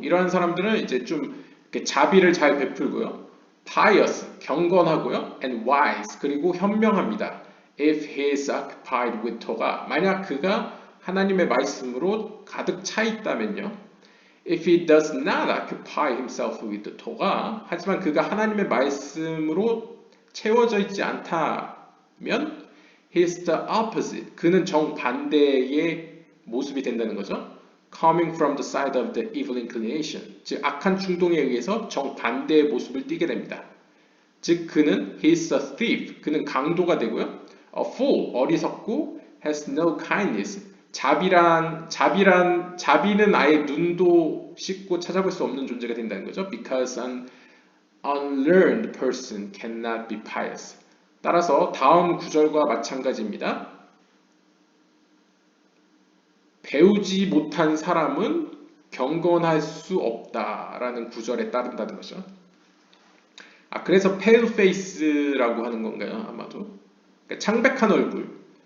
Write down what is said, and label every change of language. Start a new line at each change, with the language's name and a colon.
Korean: 이러한 사람들은 이제 좀 이렇게 자비를 잘 베풀고요.
English: Pious,
Korean: 경건하고요.
English: And wise,
Korean: 그리고 현명합니다.
English: If he is occupied with Torah.
Korean: 만약 그가 하나님의 말씀으로 가득 차 있다면요.
English: If he does not occupy himself with the Torah,
Korean: 하지만 그가 하나님의 말씀으로 채워져 있지 않다면,
English: he is the opposite.
Korean: 그는 정반대의 모습이 된다는 거죠.
English: Coming from the side of the evil inclination,
Korean: 즉 악한 충동에 의해서 정반대의 모습을 띠게 됩니다. 즉 그는
English: he is a thief,
Korean: 그는 강도가 되고요.
English: A fool,
Korean: 어리석고
English: has no kindness.
Korean: 자비는 아예 눈도 씻고 찾아볼 수 없는 존재가 된다는 거죠.
English: Because an unlearned person cannot be pious.
Korean: 따라서 다음 구절과 마찬가지입니다. 배우지 못한 사람은 경건할 수 없다라는 구절에 따른다는 거죠. 그래서 pale face라고 하는 건가요? 아마도. 그러니까 창백한 얼굴.